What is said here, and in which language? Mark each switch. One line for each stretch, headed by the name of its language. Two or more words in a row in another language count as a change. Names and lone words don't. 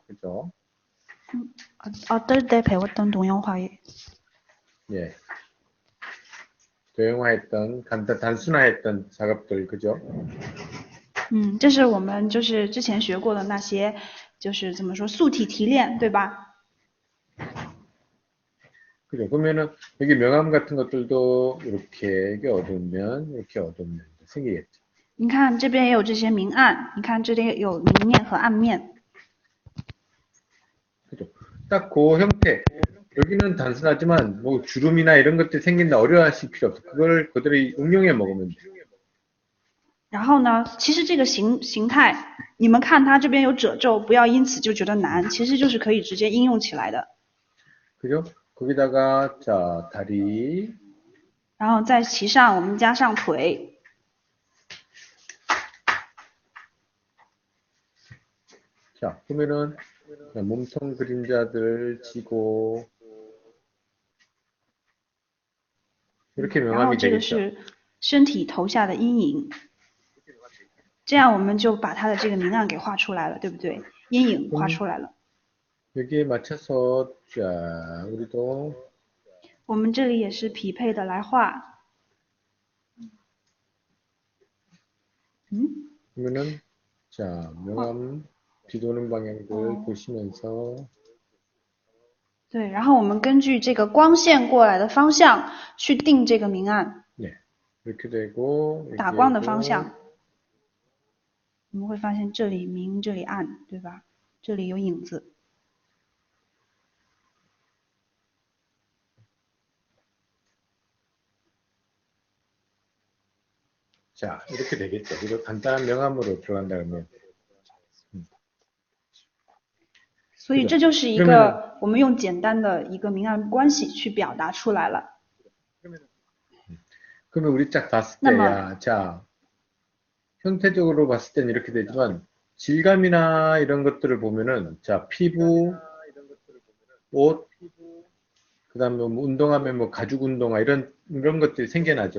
Korean: 그죠? 对，배웠던 동영화에. 예. 도형화했던, 단순화했던 작업들, 그죠?
Chinese: 这是我们就是之前学过的那些，就是怎么说素体提炼，对吧？
Korean: 그죠? 그러면은 여기 명암 같은 것들도 이렇게 얻으면, 이렇게 얻으면 생기겠죠.
Chinese: 你看这边也有这些明暗，你看这里有明面和暗面。
Korean: 그죠? 딱 그 형태. 여기는 단순하지만 뭐 주름이나 이런 것들이 생긴다 어려워하실 필요 없어. 그걸 그대로 응용해 먹으면 돼.
Chinese: 然后呢，其实这个形态，你们看它这边有褶皱，不要因此就觉得难，其实就是可以直接应用起来的。
Korean: 그죠? 거기다가 자 다리
Chinese: 然后在其上我们加上腿，
Korean: 자 그러면은 몸통 그림자들 지고 이렇게
Chinese: 然后
Korean: 명암이
Chinese: 这个
Korean: 되겠죠.
Chinese: 是身体头下的阴影，这样我们就把它的这个明暗给画出来了，对不对？阴影画出来了。
Korean: 여기에 맞춰서 자 우리도
Chinese: 我们这里也是匹配的来画。
Korean: 그러면은 자 명암 비 도는 방향들 보시면서
Chinese: 对，然后我们根据这个光线过来的方向去定这个明暗，
Korean: 네, 이렇게 되고
Chinese: 打
Korean: 이렇게
Chinese: 光的方
Korean: 되고
Chinese: 向。我们会发现这里明，这里暗，对吧？这里有影子。
Korean: 자, 이렇게 되겠죠. 이거 간단한 명암으로 들어간다 그러면
Chinese: 所以
Korean: 그죠?
Chinese: 这就是一
Korean: 그러면은
Chinese: 个我们用简单的一个明暗关系去表达出来了。
Korean: 그러면 우리 딱 봤을
Chinese: 那
Korean: 때,
Chinese: 么
Korean: 야, 자, 형태적으로 봤을 때는 이렇게 되지만 질감이나 이런 것들을 보면은 자, 피부, 옷, 그다음에 뭐 운동하면 뭐 가죽 운동화 이런 것들이 생겨나죠.